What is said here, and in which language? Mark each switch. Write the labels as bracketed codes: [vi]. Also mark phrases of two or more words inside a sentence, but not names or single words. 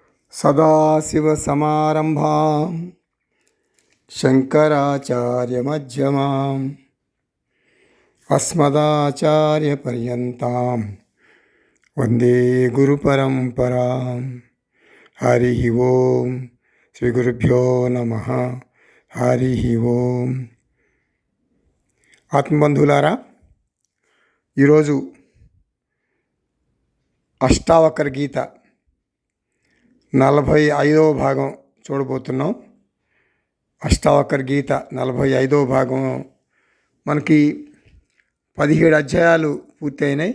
[sa] सदाशिवसमारम्भां शङ्कराचार्यमध्यमाम् अस्मदाचार्यपर्यन्तां वन्दे गुरुपरम्परां। हरि ओं श्रीगुरुभ्यो नमः। हरि ओं. [te] ఆత్మబంధువులారా, ఈరోజు అష్టావకర గీత 45వ భాగం చూడబోతున్నాం. అష్టావకర గీత 45వ భాగం మనకి 17 అధ్యాయాలు పూర్తయినాయి.